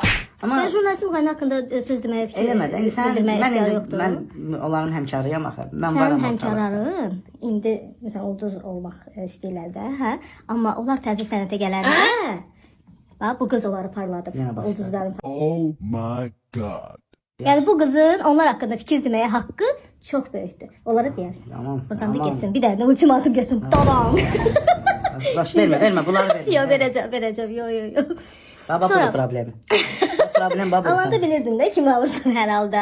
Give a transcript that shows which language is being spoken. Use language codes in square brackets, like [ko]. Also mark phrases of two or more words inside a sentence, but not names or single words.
[az] Mən jurnalistin müğayəni haqqında söz deməyə bildirməyə ihtiyarı yoxdur. Mən onların həmkarıyam axı. Sən həmkarların, indi, məsələn, ulduz olmaq istəyirlər də, hə? Amma onlar təzə sənətə gələndə, bu qız onları parladıb, ulduzların. [en] Oh my God. [az] Yəni bu qızın onlar haqqında fikir deməyə haqqı çox böyükdür. Onlara deyərsin. Buradan da geçsin. Bir dənə ultimatum geçsin. Tamam. Baş vermə, bunları vermə. Yox, verəcəm. Yox. Bax, bu problemi. Problem bax. Alanda bilirdin də kimi alırsan hər halda.